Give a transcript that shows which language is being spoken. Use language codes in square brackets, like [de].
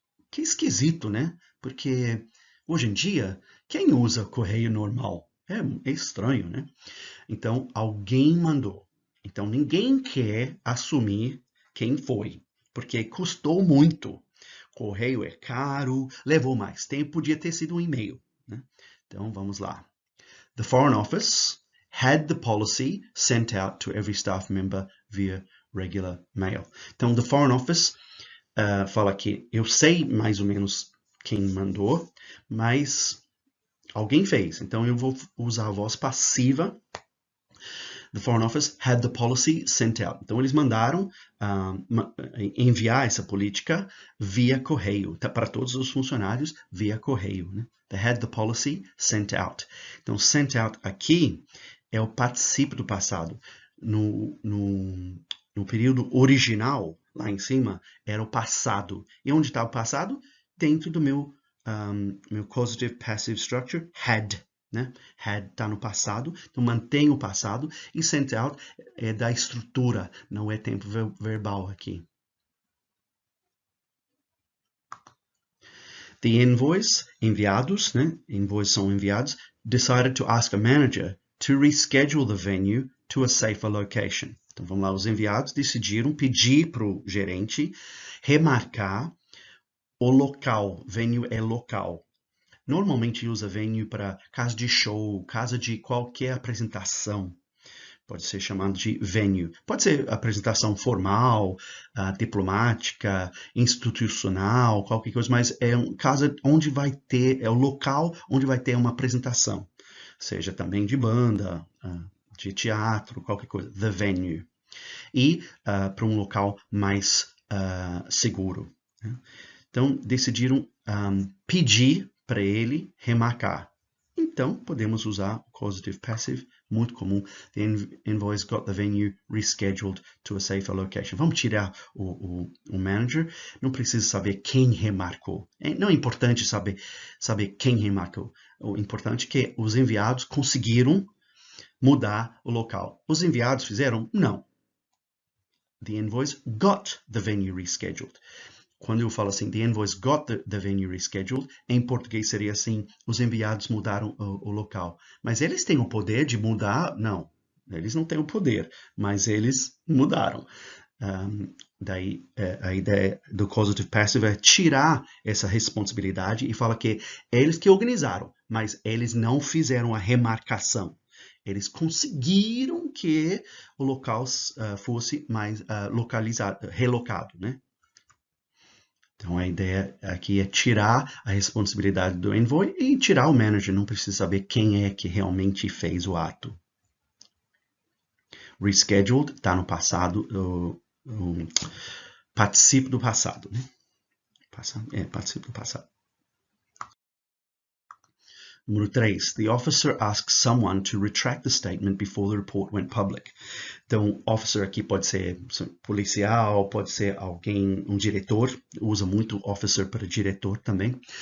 [pt] Que esquisito, né? Porque hoje em dia, quem usa correio normal? É estranho, né? Então, alguém mandou. Então, ninguém quer assumir quem foi, porque custou muito. Correio é caro, levou mais tempo, podia ter sido um e-mail, né? Então, vamos lá. [en] The Foreign Office had the policy sent out to every staff member via regular mail. [pt] Então, the Foreign Office fala que eu sei mais ou menos quem mandou, mas alguém fez. Então, eu vou usar a voz passiva. [en] The Foreign Office had the policy sent out. [pt] Então, eles mandaram enviar essa política via correio, para todos os funcionários via correio, né? [en] They had the policy sent out. [pt] Então, sent out aqui é o particípio do passado. No período original, lá em cima, era o passado. E onde está o passado? Dentro do meu causative passive structure, had. Né? Had está no passado, então mantém o passado, e sent out é da estrutura, não é tempo verbal aqui. The envoys, enviados, né? [en] Envoys [pt] são enviados, [en] decided to ask a manager to reschedule the venue to a safer location. [pt] Então vamos lá, os enviados decidiram pedir para o gerente remarcar o local, venue é local. Normalmente usa venue para casa de show, casa de qualquer apresentação. Pode ser chamado de venue. Pode ser apresentação formal, diplomática, institucional, qualquer coisa, mas é uma casa onde vai ter, é o local onde vai ter uma apresentação. Seja também de banda, de teatro, qualquer coisa. The venue. E para um local mais seguro. Né? Então, decidiram pedir para ele remarcar. Então, podemos usar o causative passive, muito comum. [en] The envoys got the venue rescheduled to a safer location. [pt] Vamos tirar o manager. Não precisa saber quem remarcou. Não é importante saber quem remarcou. O importante é que os enviados conseguiram mudar o local. Os enviados fizeram? Não. [en] The envoys got the venue rescheduled. [pt] Quando eu falo assim, [en] the envoys got the venue rescheduled, [pt] em português seria assim, os enviados mudaram o local. Mas eles têm o poder de mudar? Não, eles não têm o poder, mas eles mudaram. Daí a ideia do causative passive é tirar essa responsabilidade e falar que eles que organizaram, mas eles não fizeram a remarcação. Eles conseguiram que o local fosse mais localizado, relocado, né? Então, a ideia aqui é tirar a responsabilidade do envoy e tirar o manager. Não precisa saber quem é que realmente fez o ato. Rescheduled está no passado, o particípio do passado. Né? Particípio do passado. Número 3. [en] The officer asks someone to retract the statement before the report went public. [pt] Então, officer aqui pode ser policial, pode ser alguém, um diretor, usa muito officer para diretor também.